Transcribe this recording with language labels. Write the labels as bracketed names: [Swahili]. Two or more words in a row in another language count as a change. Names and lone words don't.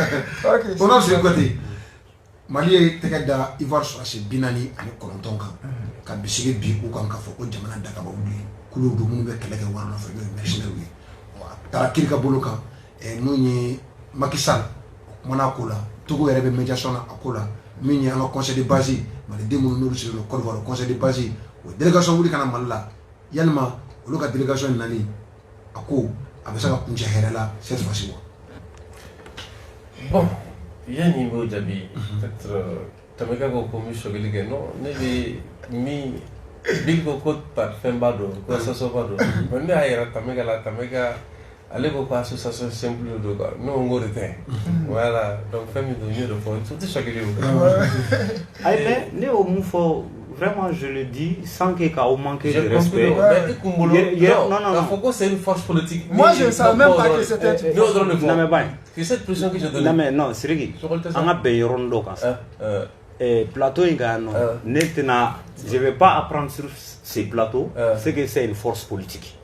[Bambara] o n'a sɔrɔ côté Mali ye tɛgɛ da Ivoire sɔrɔsi 49 kan ka bisigi bi u kan k'a fɔ ko jamana dagaba wuli kulu don minnu bɛ kɛlɛ kɛ wari nɔfɛ n'o ye mercenaires ye a taara kiri ka bolo kan n'o ye Macky Sall o kumana a ko la Togo yɛrɛ bɛ médiation na a ko la min ye an ka [French] conseil de base [Bambara] maliden minnu n'olu sigilen don Côte d'Ivoire [French] conseil de base [Bambara] o délégation wuli kana Mali la yalima olu ka délégation nali a ko a bɛ se ka kuncɛ hɛrɛ la [French] cette fois-ci [Bambara] wa. Bon, yani n b'o jaabi peut-être Tameka ko ko n bɛ sɔgɔli kɛ non ne bɛ min Big ko par fɛn b'a dɔn ko association b'a dɔn mais ne y'a yira Tameka la Tameka ale ko association simple don quoi ne ko n k'o de tɛ voilà donc fɛn min don n y'o de fɔ o tɛ sɔgɔli o. ayi mais ne y'o mun fɔ [French] vraiment je le dis sans que ka manquer de respect. Non, c'est une force politique. Moi je ne savais même pas que c'était. C'est cette pression que je donne. Non mais non, Siriki. On a payé rondo comme ça. Plateau je ne vais pas apprendre sur ces plateaux, c'est que c'est une force politique.